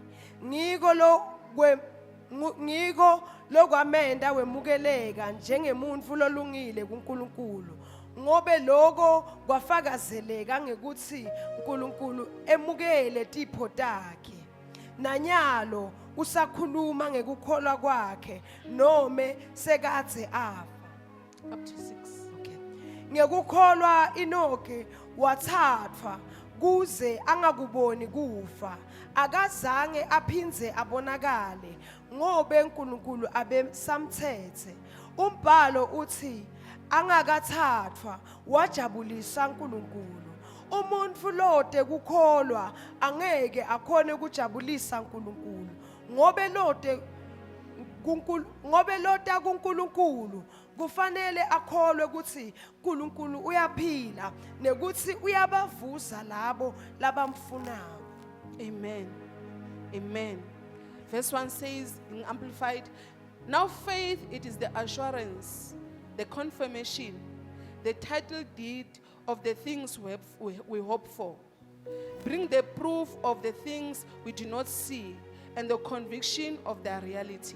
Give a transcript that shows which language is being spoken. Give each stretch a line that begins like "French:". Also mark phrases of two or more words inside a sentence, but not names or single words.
Swati: Ngiko lokwamenda wemukeleka njengemuntfu lolungile kuNkulunkulu. Ngobe loko kwafakazeleka ngekutsi uNkulunkulu emukele tipho takhe. Nanyalo usakhuluma ngekukholwa kwakhe nome sekadze afa.
English: Up to 6. Okay.
Swati: Ngekukholwa Enoke wathathwa kuze angakuboni kufa. Akazange aphindze abonakale ngobe uNkulunkulu abesamthethe. Umbhalo uthi angakathathwa wajabulisa uNkulunkulu. Umuntu lote kukholwa angeke akhone ukujabulisa uNkulunkulu ngobe lota kuNkulunkulu kufanele akholwe ukuthi uNkulunkulu uyaphila nekuthi uyabavusa labo labamfunayo.
English: Amen. Amen. Verse 1 says in Amplified, now faith, it is the assurance, the confirmation, the title deed of the things we hope for. Bring the proof of the things we do not see and the conviction of their reality.